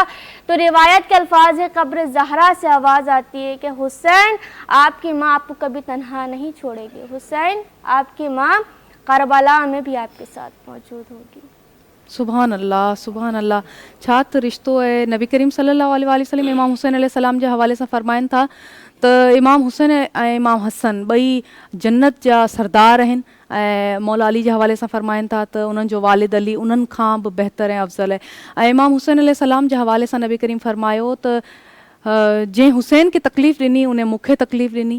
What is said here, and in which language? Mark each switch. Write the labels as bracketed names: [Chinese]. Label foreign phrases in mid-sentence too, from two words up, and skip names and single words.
[Urdu] تو روایت کے الفاظ ہے قبر زہرا سے آواز آتی ہے کہ حسین آپ کی ماں آپ کو کبھی تنہا نہیں چھوڑے گی، حسین آپ کی ماں کربلا میں بھی آپ کے ساتھ موجود ہوگی. [Arabic] سبحان اللہ سبحان اللہ. [Sindhi] چھات رشتو ہے نبی کریم [Arabic] صلی اللہ علیہ وسلم [Sindhi] امام حسین [Arabic] علیہ السلام [Sindhi] جے حوالے سے فرمائن تھا تو امام حسین ऐं امام हसन ॿई जन्नत जा सरदार आहिनि. ऐं मौला अली जे हवाले सां फ़रमाइनि था त उन्हनि जो वालिद अली उन्हनि खां बि बहितर ऐं अफ़ज़ल आहे. ऐं इमाम हुसैन [Arabic] عليه السلام [Sindhi] जे हवाले सां नबी करीम फ़रमायो त जंहिं हुसैन खे तकलीफ़ ॾिनी उन मूंखे तकलीफ़ ॾिनी.